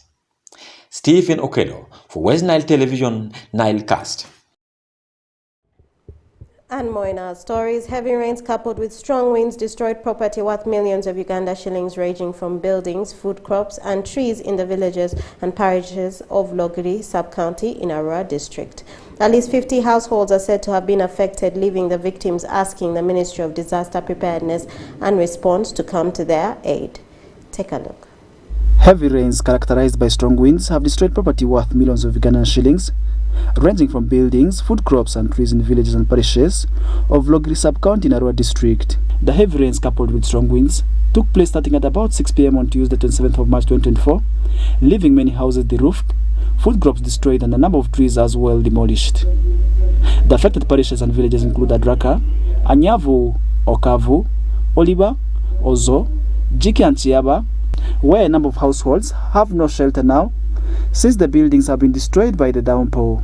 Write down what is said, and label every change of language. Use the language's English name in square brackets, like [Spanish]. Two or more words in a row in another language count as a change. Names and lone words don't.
[English] Stephen Okedo for West Nile Television, Nile Cast. And more in our stories. Heavy rains coupled with strong winds destroyed property worth millions of Uganda shillings, ranging from buildings, food crops and trees in the villages and parishes of Logiri sub-county in Arua district. At least 50 households are said to have been affected, leaving the victims asking the Ministry of Disaster Preparedness and Response to come to their aid. Take a look. Heavy rains characterized by strong winds have destroyed property worth millions of Ugandan shillings, ranging from buildings, food crops and trees in villages and parishes of Logiri sub-county in Arua district. The heavy rains coupled with strong winds took place starting at about 6 p.m. on Tuesday 27th of March 2024, leaving many houses deroofed, food crops destroyed and a number of trees as well demolished. The affected parishes and villages include Adraka, Anyavu, Okavu, Oliba, Ozo, Jiki and Chiaba, where a number of households have no shelter now since the buildings have been destroyed by the downpour.